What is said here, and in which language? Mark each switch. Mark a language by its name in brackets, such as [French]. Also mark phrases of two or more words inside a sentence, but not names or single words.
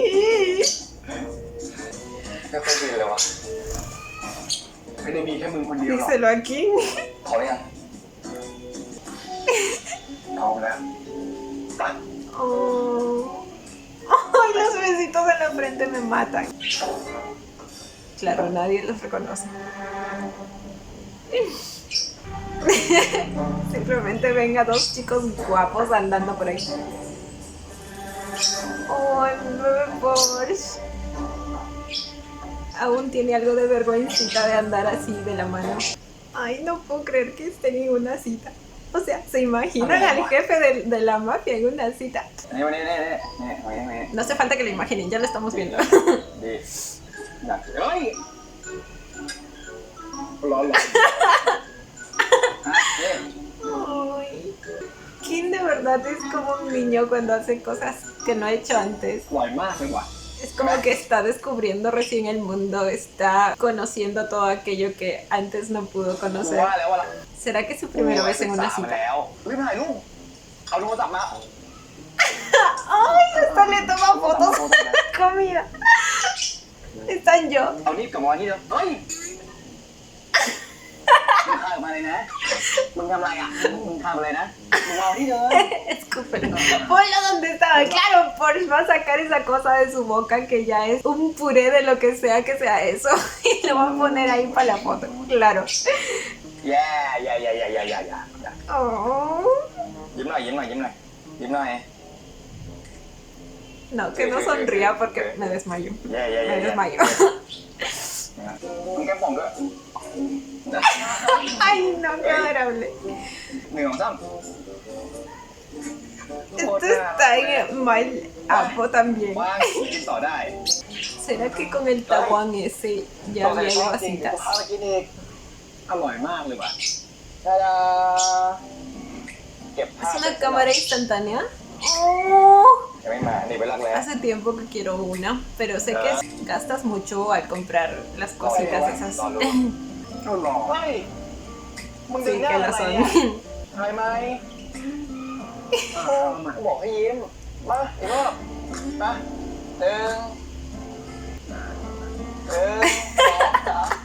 [Thai] ไม่ค่อยดีเลยวะ ไม่ได้มีแค่มึงคนเดียวหรอก [Spanish] Díselo aquí. [Thai] ขอยังเอาแล้วไป [Spanish] Oh. Ay, los besitos en la frente me matan. Claro, nadie los reconoce. Simplemente ven a dos chicos guapos andando por ahí. Oh, el bebé Porsche. Aún tiene algo de vergüencita de andar así de la mano. Ay, no puedo creer que estén en una cita. O sea, ¿se imaginan al jefe de la mafia en una cita? [Thai] นี่วันนี้ [Spanish] No hace falta que lo imaginen, ya lo estamos viendo. [Thai] ดีอยากเฮ้ยร้อนฮะเนี่ย [Spanish] Ay, Kim de verdad es como un niño cuando hace cosas que no ha hecho antes. [Thai] อร่อยมากเลยว่ะ [Spanish] Es como que está descubriendo recién el mundo, está conociendo todo aquello que antes no pudo [Thai] กู [Spanish] conocer. [Thai] ว่าแล้วว่า [Spanish] ¿Será que es su primera vez en una [Thai] มา [Spanish] cita? [Thai] แล้วรีบถ่ายรูปเอาโทรศัพท์มา [Spanish] ¡Ay! Hasta le toma fotos a la comida. Están yo. [Thai] เอานี่บกลับมาที่เดิมเฮ้ยมึงข้ามมาเลยนะ มึงทำอะไรอ่ะ มึงทำอะไรนะ มึงเอาที่เดิม [Spanish] Escúpelo. Ponlo donde estaba. Claro, Porsche va a sacar esa cosa de su boca que ya es un puré de lo que sea eso. Y lo va a poner ahí para la foto. Claro. [Thai] แย่ [Spanish] Oh. [Thai] ยิ้มหน่อยยิ้มหน่อยยิ้มหน่อยยิ้มหน่อย [Spanish] No, que no sonría porque me desmayo. [Thai] แย่ [Spanish] Me desmayo. [Thai] มึงแก้มป่องด้วย [Spanish] Ay, no, qué adorable. [Thai] หนึ่งสองสาม [Spanish] Esto está en mal apo también. [Thai] ว่างกินต่อได้ [Spanish] ¿Será que con el taguán ese ya había ido a citas? [Thai] ข้าวกินอีก อร่อยมากเลยว่ะ ตาดา เก็บภาพ [Spanish] ¿Es una cámara instantánea? Oh. [Thai] ยังไม่มานี่ไปรักแล้ว [Spanish] Hace tiempo que quiero una, pero sé que gastas mucho al comprar las cositas esas. [Thai] เอาหรอ เฮ้ยมึงดึ [Spanish] Sí, [Thai] งหน้า [Spanish] que [Thai] ทำ [Spanish] lo [Thai] ไม [Spanish] son. [Thai] อ่ะถ่ายไหมบอกให้ยิ้ม มาอีกรอบมาหนึ่งสองสาม